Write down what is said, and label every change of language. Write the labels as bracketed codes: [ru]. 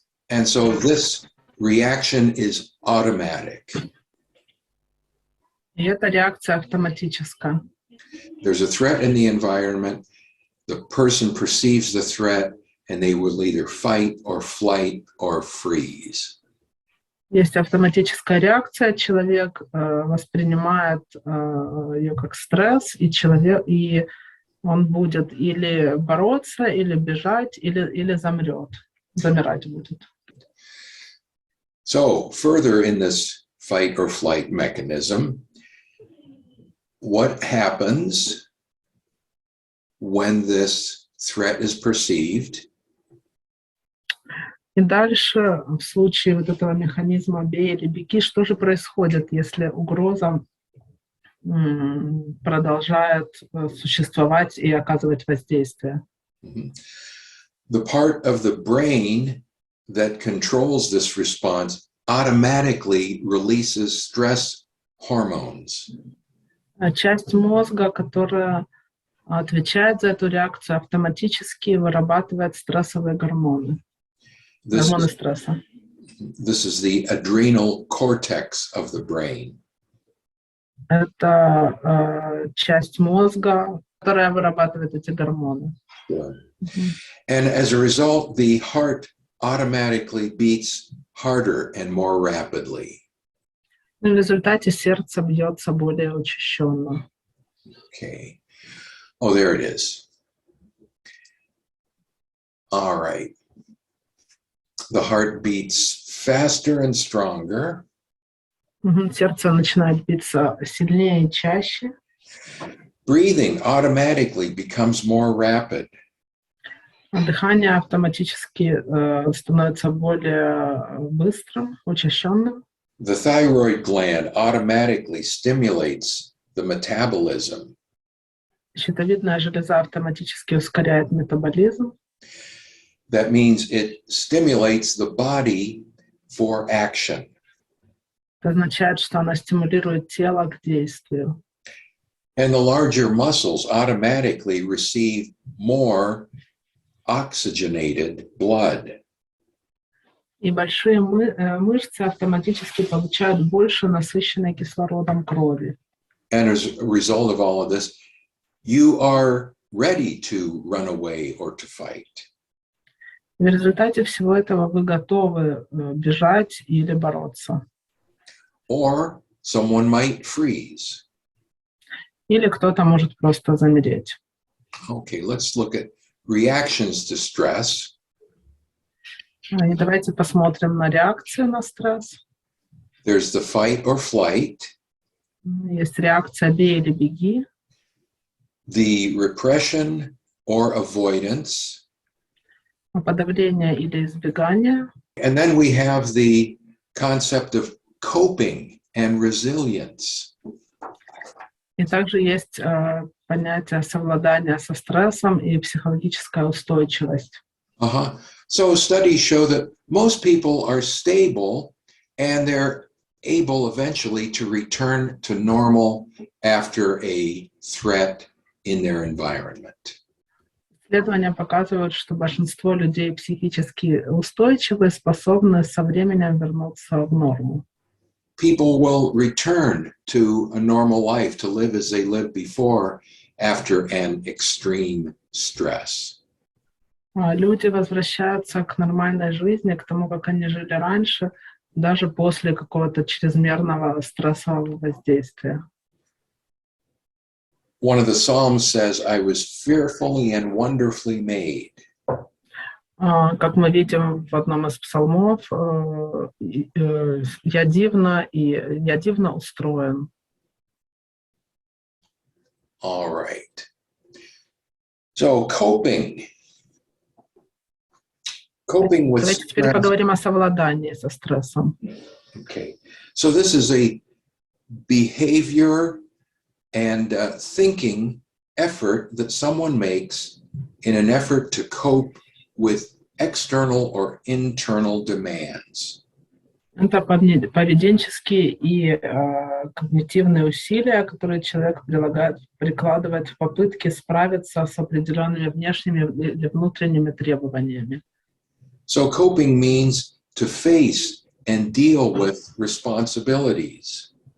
[en] And so this reaction is automatic. [ru] И эта реакция автоматическая. [en] There's a threat in the environment. The person perceives the threat, and they will either fight or flight or freeze. [ru] Есть автоматическая реакция, человек воспринимает ее как стресс, и он будет или бороться, или бежать, или замирать будет. [en] So further in this fight or flight mechanism, what happens when this threat is perceived? [ru] И дальше, в случае вот этого механизма «бей или беги», что же происходит, если угроза продолжает существовать и оказывать воздействие? [en] The part of the brain that controls this response automatically releases stress hormones. [ru] Часть мозга, которая отвечает за эту реакцию, автоматически вырабатывает стрессовые гормоны. Гормоны стресса. [en] This is the adrenal cortex of the brain. [ru] Это часть мозга, которая вырабатывает эти гормоны. [en] Yeah. And as a result, the heart automatically beats harder and more rapidly. [ru] В результате сердце бьется более учащенно. [en] Okay. Oh, there it is. All right. The heart beats faster and stronger. [ru] Сердце начинает биться сильнее и чаще. [en] Breathing automatically becomes more rapid. [ru] Дыхание автоматически становится более быстрым, учащенным. [en] The thyroid gland automatically stimulates the metabolism. [ru] Щитовидная железа автоматически ускоряет метаболизм. [en] That means it stimulates the body for action. [ru] Это означает, что она стимулирует тело к действию. [en] And the larger muscles automatically receive more oxygenated blood. [ru] И большие мышцы автоматически получают больше насыщенной кислородом крови. [en] And as a result of all of this, you are ready to run away or to fight. [ru] В результате всего этого вы готовы бежать или бороться. [en] Or someone might freeze. [ru] Или кто-то может просто замереть. [en] Okay, let's look at reactions to stress. [ru] И давайте посмотрим на реакции на стресс. [en] There's the fight or flight, [ru] Есть реакция «бей или беги», [en] the repression or avoidance, [ru] подавление или избегание. [en] and then we have the concept of coping and resilience. [ru] И также есть понятие совладания со стрессом и психологическая устойчивость. [en] So studies show that most people are stable and they're able eventually to return to normal after a threat in their environment. [ru] Исследования показывают, что большинство людей психически устойчивы, способны со временем вернуться в норму. [en] People will return to a normal life to live as they lived before after an extreme stress. [ru] Люди возвращаются к нормальной жизни, к тому, как они жили раньше, даже после какого-то чрезмерного стрессового воздействия. [en] One of the Psalms says, I was fearfully and wonderfully made. [ru] Как мы видим в одном из псалмов, я дивно устроен. [en] All right. So coping with [ru] Давайте теперь [en] stress. [ru] поговорим о совладании со стрессом. [en] Okay. So this is a behavior and thinking effort that someone makes in an effort to cope with external or internal demands. [ru] Это поведенческие и когнитивные усилия, которые человек прикладывает в попытке справиться с определенными внешними или внутренними требованиями. [en] So coping means to face and deal with responsibilities.